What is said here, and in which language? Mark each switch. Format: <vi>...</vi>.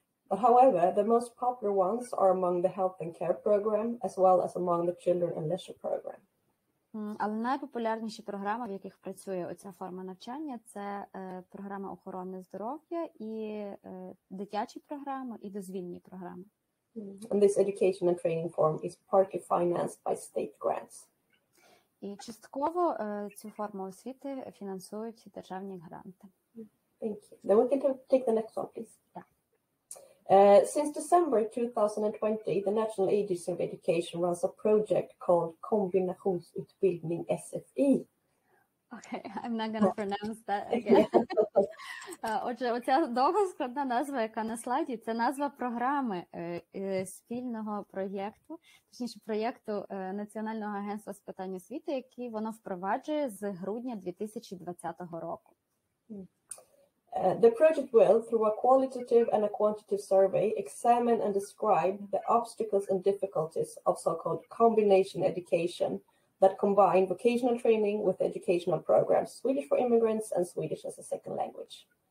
<en>But however, the most popular ones are among the health and care program, as well as among the children and leisure program.</en> <uk>Але найпопулярніші програми, в яких працює оця форма навчання, це програма охорони здоров'я і дитячі програми, і дозвільні програми.</uk> <en>And this education and training form is partly financed by state grants.</en> <uk>І частково цю форму освіти фінансують державні гранти.</uk> <en>Thank you. Then we can take the next one, please. Yeah. Since December 2020, the National Agency of Education runs a project called Kombinationsutbildning SFI. Okay, I'm not going to pronounce that again.</en> <uk>Отже, оця довга складна назва, яка на слайді, це назва програми спільного проєкту, точніше проєкту Національного агентства з питань освіти, який воно впроваджує з грудня 2020 року.</uk> <en>The project will, through a qualitative and a quantitative survey, examine and describe the obstacles and difficulties of so-called combination education that combine vocational training with educational programs, Swedish for immigrants and Swedish as a second language.</en>